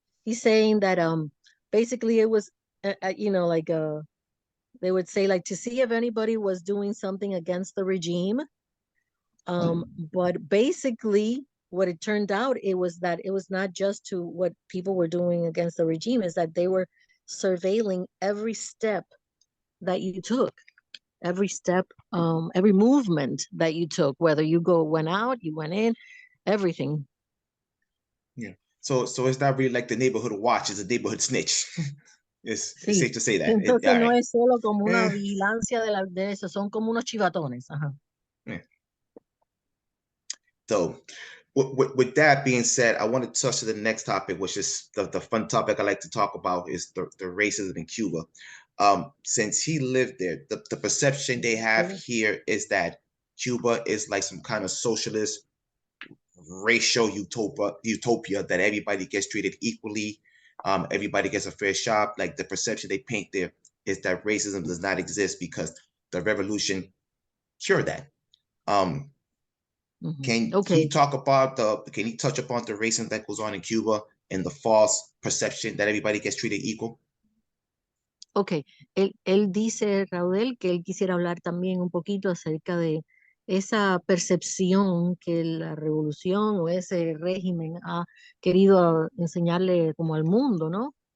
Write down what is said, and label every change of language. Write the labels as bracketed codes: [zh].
[en] He's saying that basically it was, like they would say, like, to see if anybody was doing something against the regime. But basically what it turned out, it was not just to what people were doing against the regime, is that they were surveilling every step that you took, every step, every movement that you took, whether you went out, you went in, everything. Yeah. So it's not really like the neighborhood watch, it's a neighborhood snitch. It's safe to say that. [es] Entonces no es solo como una vigilancia de eso, son como unos chivatones. [en] Yeah. So with that being said, I want to touch to the next topic, which is the fun topic I like to talk about, is the racism in Cuba. Since he lived there, the perception they have here is that Cuba is like some kind of socialist racial utopia that everybody gets treated equally, everybody gets a fair shot. Like, the perception they paint there is that racism does not exist because the revolution cured that. Can he touch upon the racism that goes on in Cuba and the false perception that everybody gets treated equal? [es] Okay, él dice, Raudel, que él quisiera hablar también un poquito acerca de esa percepción que la revolución o ese régimen ha querido enseñarle como al mundo, ¿no?